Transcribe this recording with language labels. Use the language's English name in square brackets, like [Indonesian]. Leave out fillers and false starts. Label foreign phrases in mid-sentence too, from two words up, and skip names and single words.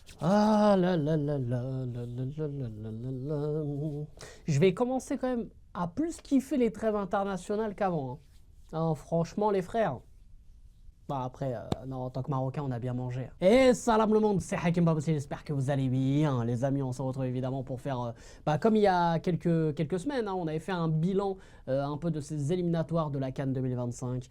[French] Ah là là là là là là là là là là là. Je vais commencer quand même à plus kiffer les trêves internationales qu'avant, hein. Ah, franchement, les frères. Bah après, non, en tant que Marocain, on a bien mangé. Et salam le monde, c'est Hakim Babossi, j'espère que vous allez bien. Les amis, on se retrouve évidemment pour faire, comme il y a quelques semaines, hein, on avait fait un bilan un peu de ces éliminatoires de la CAN 2025.